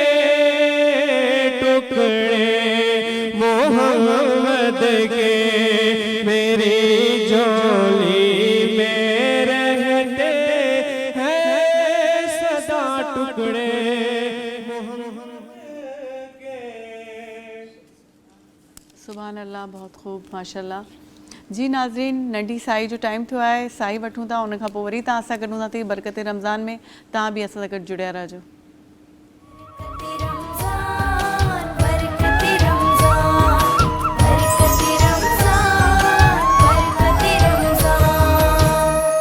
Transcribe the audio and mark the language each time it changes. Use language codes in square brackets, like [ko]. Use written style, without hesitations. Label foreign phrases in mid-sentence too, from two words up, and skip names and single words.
[ur] ٹکڑے محمد کے, میری جولی میں رہتے ہیں صدا ٹکڑے محمد کے. سبحان اللہ, بہت خوب, ماشاءاللہ. [sd] जी नाज़रीन, नंढी साई जो टाइम थियो आहे, साई वठूं था, उन खां पोइ वरी तव्हां सां गॾूं था थी बरकत रमज़ान में। तव्हां बि असां सां गॾु जुड़िया रहिजो। बरकत रमज़ान, बरकत रमज़ान, बरकत रमज़ान।